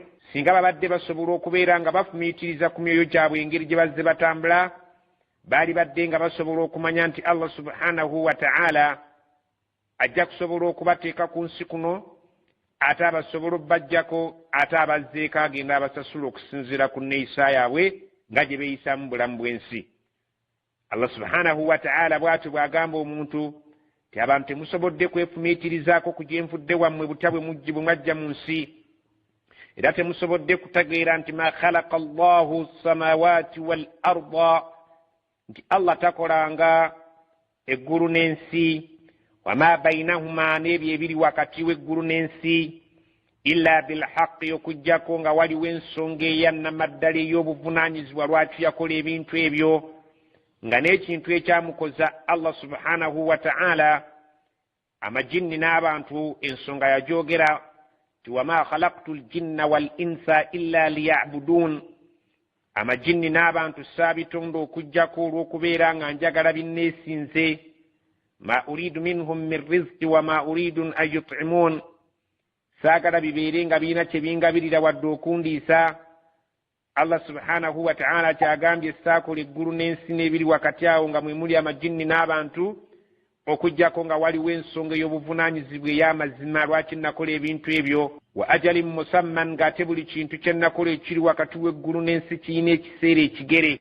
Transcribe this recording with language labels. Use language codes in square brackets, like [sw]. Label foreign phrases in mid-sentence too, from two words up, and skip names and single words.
[lg] Singa babadde basobola okubeera nga bafumiitiriza ku myoyo gyabwe engeri gye bazze batambula, baali badde nga basobola okumanya nti [ar] الله سبحانه وتعالى [lg] ajja kusobola okubateeka ku nsi kuno, ate abasobola obbajjako, ate abazzeeko agenda abasasula okusinziira ku nneeyisa yaabwe nga gye beeyisa mu bulamu bw'ensi. [ar] الله سبحانه وتعالى [lg] bw'atyo bw'agamba omuntu ti abantu temusobodde kwefumiitirizaako ku gye nvudde wammwe butya bwe mwajja mu nsi, era temusobodde kutegeera nti [ar] ما خلق الله السماوات والأرض, [lg] nti Allah takolanga eggulu n'ensi, [ar] وما بينهما [lg] n'ebyo ebiri wakati w'eggulu n'ensi, [ar] إلا بالحق, [lg] okujjako nga waliwo ensonga eyannamaddala ey'obuvunaanyizibwa lwaki yakola ebintu ebyo, nga n'ekintu ekyamukoza [ar] الله سبحانه وتعالى [lg] amajinni n'abantu ensonga yajoogera ti [ar] وما خلقت الجن والإنس إلا ليعبدون, [lg] amajinni n'abantu saabitonda okujjako olw'okubeera nga njagala binneesinze, [ar] ما أريد منهم من رزق وما أريد أن يطعمون, [lg] saagala bibeere nga birina kye bingabirira wadde okundiisa. [ar] الله سبحانه وتعالى [lg] kyagambye saakola eggulu n'ensi n'ebiri wakati awo nga mwe muli amajinni n'abantu, okujjako nga waliwo ensonga ey'obuvunaanyizibwa ey'amazima lwaki nakola ebintu ebyo, [ar] وأجل مسمى, [lg] ng'ate buli kintu kye nakola ekiri wakati w'eggulu n'ensi kiyina ekiseera ekigere.